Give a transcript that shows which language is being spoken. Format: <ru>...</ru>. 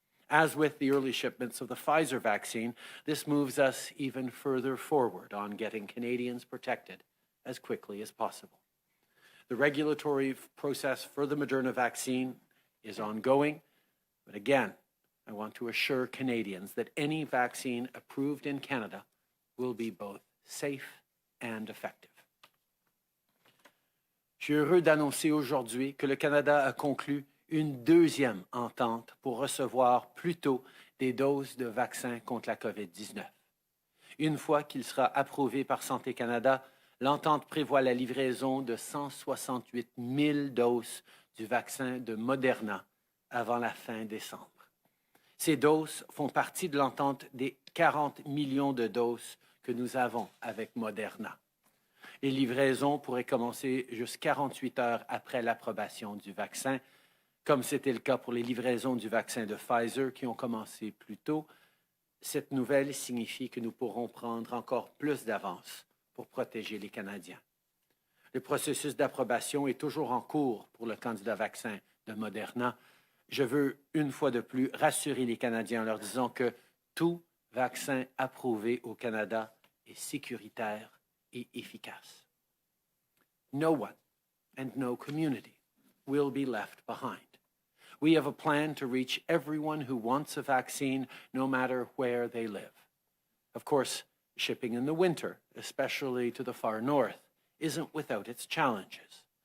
<en>As with the early shipments of the Pfizer vaccine, this moves us even further forward on getting Canadians protected as quickly as possible. The regulatory process for the Moderna vaccine is ongoing, but again, I want to assure Canadians that any vaccine approved in Canada will be both safe and effective.</en> <fr>Je suis heureux d'annoncer aujourd'hui que le Canada a conclu une deuxième entente pour recevoir plus tôt des doses de vaccins contre la COVID-19. Une fois qu'il sera approuvé par Santé Canada, l'entente prévoit la livraison de 168 000 doses du vaccin de Moderna avant la fin décembre. Ces doses font partie de l'entente des 40 millions de doses que nous avons avec Moderna. Les livraisons pourraient commencer juste 48 heures après l'approbation du vaccin, comme c'était le cas pour les livraisons du vaccin de Pfizer qui ont commencé plus tôt. Cette nouvelle signifie que nous pourrons prendre encore plus d'avance pour protéger les Canadiens. Le processus d'approbation est toujours en cours pour le candidat vaccin de Moderna. Je veux, une fois de plus, rassurer les Canadiens en leur disant que tout vaccin approuvé au Canada est sécuritaire et efficace.</fr> <en>No one and no community will be left behind. We have a plan to reach everyone who wants a vaccine, no matter where they live. Of course, shipping in the winter, especially to the far north, isn't without its challenges.</en>